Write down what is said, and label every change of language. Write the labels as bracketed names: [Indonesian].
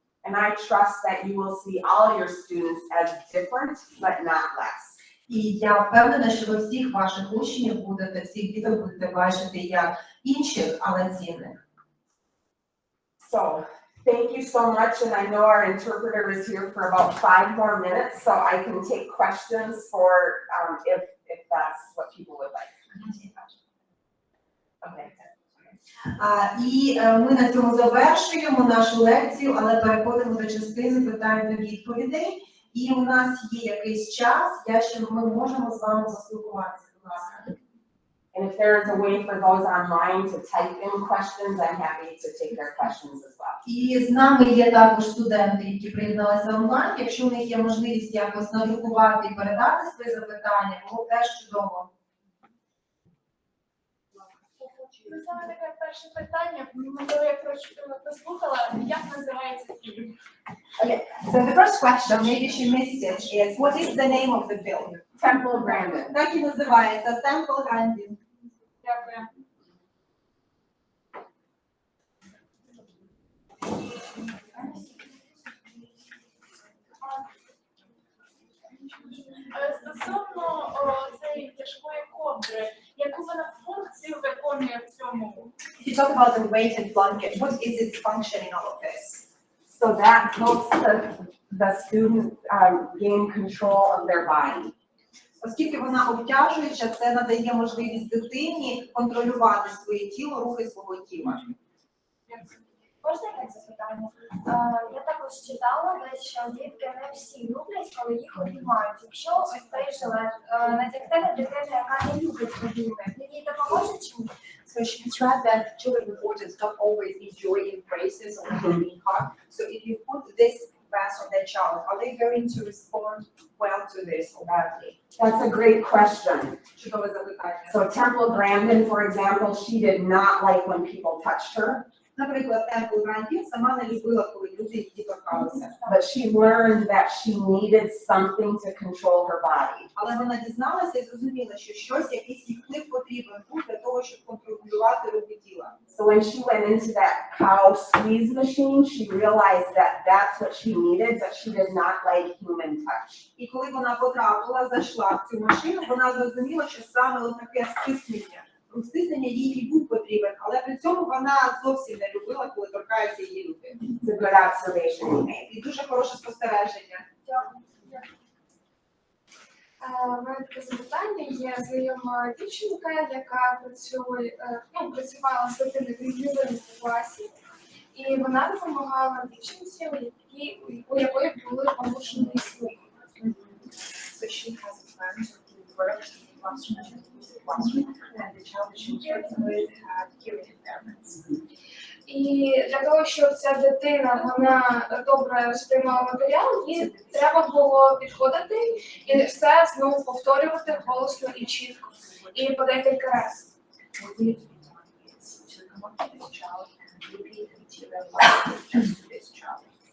[English] And I trust that you will see all your students as different, but not less. [Ukrainian] І я впевнена, що ви всіх ваших учнів всіх діток будете бачити як інших, але цінних. [English] So, thank you so much, and I know our interpreter is here for about 5 more minutes, so I can take questions for, if that's what people would like. Okay. [Ukrainian] І ми на цьому завершуємо нашу лекцію, але переходимо до частини питань та відповідей. І у нас є якийсь час, ми можемо з вами заспілкуватися, будь ласка. [English] And if there is a way for those online to type in questions, I'm happy to take their questions as well. [Ukrainian] І з нами є також студенти, які приєдналися онлайн. Якщо у них є можливість якось надрукувати і передати свої запитання, було теж чудово. Ну, саме таке перше питання, можливо, я прослухала, як називається фільм? [English] So the first question, maybe she missed it, is what is the name of the film? Temple Grandin. [Ukrainian] Так і називається Temple Grandin. Дякую. Стосовно цієї тяжкої ковдри, яку вона функцію виконує в цьому? [English] You talk about the weighted blanket. What is its function in all of this? So that helps the student gain control of their body. [Ukrainian] Оскільки вона обтяжуюча, це надає можливість дитині контролювати своє тіло, рухи свого тіла. Можна якесь запитання? Я також читала, що дітки не всі люблять, коли їх обіймають. Якщо ось цей жилет надягти на дитину, яка не любить обійми, він їй допоможе чи ні? [English] So she described that children with autism don't always enjoy embraces or being hugged. So if you put this vest on their child, are they going to respond well to this or badly? That's a great question. [Ukrainian] Чудове запитання. [English] So Temple Grandin, for example, she did not like when people touched her, [Ukrainian] Наприклад, Темпл Грандін сама не любила, коли люди її торкалися. [English] but she learned that she needed something to control her body. [Ukrainian] Але вона дізналася і зрозуміла, що якийсь їй вплив потрібен був для того, щоб контролювати рухи тіла. [English] So when she went into that cow squeeze machine, she realized that that's what she needed, but she did not like human touch. [Ukrainian] І коли вона зайшла в цю машину, вона зрозуміла, що саме таке стиснення їй був потрібен, але при цьому вона зовсім не любила, коли торкаються її руки. [English] It's a good observation you made. [Ukrainian] І дуже хороше спостереження. У мене таке запитання. Є знайома дівчинка, яка працювала з дитиною в інклюзивному класі, і вона допомагала дівчинці, у якої були порушений слух. [English] So she has a plan to work in the classroom, and the child that she was working with had hearing impairments. [Ukrainian] І для того, щоб ця дитина вона добре сприймала матеріал, їй треба було підходити і все знову повторювати голосно і чітко, і по декілька разів. [English] What we have to be done is to come up to this child and repeat the material just to this child.